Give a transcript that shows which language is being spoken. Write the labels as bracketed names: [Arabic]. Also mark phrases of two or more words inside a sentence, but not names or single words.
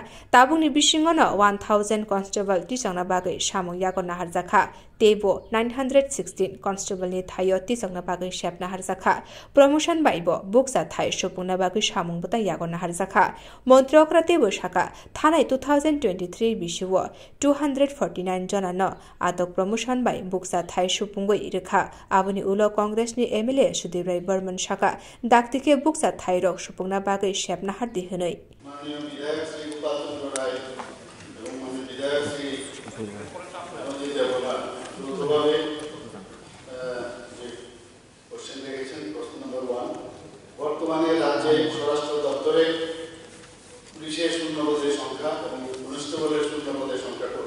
[Kok Borok] Tabung Bishingono 1,000 constable tisangna bagai shamong yago naharzakha tebo 916 constable ni thayo tisangna bagai shep naharzakha promotion baibo buksa thai shopungna bagai shamong bota yago naharzakha montrokra tebo shaka thanai 2023 bishiwo 249 jona no adok promotion bai buksa thai shopungoi rekha abuni ulo congress ni MLA Sudhir Burman shaka daktike buksa thai rok shopungna bagai shep nahardi hunoi [Bangla] বর্তমানে রাজ্যে স্বরাষ্ট্র দপ্তরে পুলিশের শূন্যপদের সংখ্যা এবং কনস্টেবলের শূন্যপদের সংখ্যা কত?